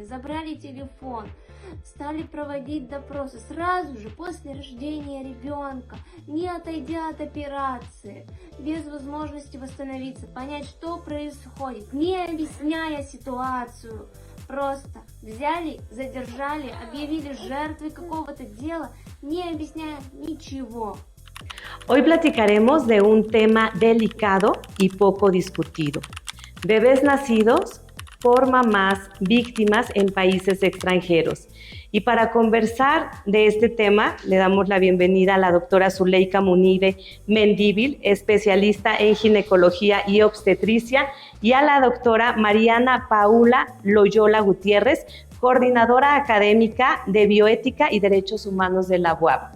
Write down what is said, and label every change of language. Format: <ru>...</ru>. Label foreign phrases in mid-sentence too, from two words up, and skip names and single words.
<ru>Забрали телефон, стали проводить допросы сразу же после рождения ребенка, не отойдя от операции, без возможности восстановиться, понять, что происходит, не объясняя ситуацию. Просто взяли, задержали, объявили жертвой какого-то дела, не объясняя ничего.</ru> <es>Hoy platicaremos de un tema delicado y poco discutido. Bebés nacidos por mamás víctimas en países extranjeros. Y para conversar de este tema, le damos la bienvenida a la doctora Zuleika Munive Mendívil, especialista en ginecología y obstetricia, y a la doctora Mariana Paula Loyola Gutiérrez, coordinadora académica de bioética y derechos humanos de la UAB.</es>